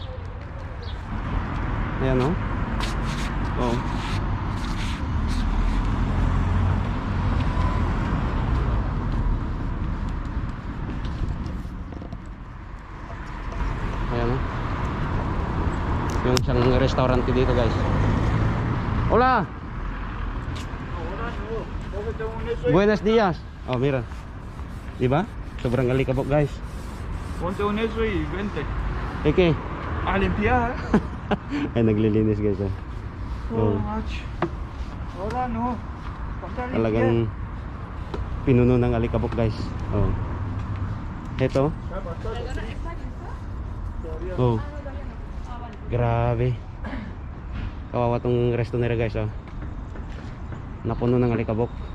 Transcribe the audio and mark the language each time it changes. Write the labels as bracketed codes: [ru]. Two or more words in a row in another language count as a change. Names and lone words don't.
[tl] Ayan oh. Ayan yung isang restaurant dito guys. [es] Hola. Buenos dias. Oh, mira. [tl] Diba? Sobrang alikabok, guys. [es] Ponte un eso y vente. Okay. A limpiar. [tl] Ay, naglilinis, guys. [es] Oh, match. Ahora no. Ponte a limpiar. [tl] Talagang pinuno ng alikabok, guys. Oh. Ito. Oh. Grabe. Kawawa tong resto nila, guys. Oh. Napuno ng alikabok.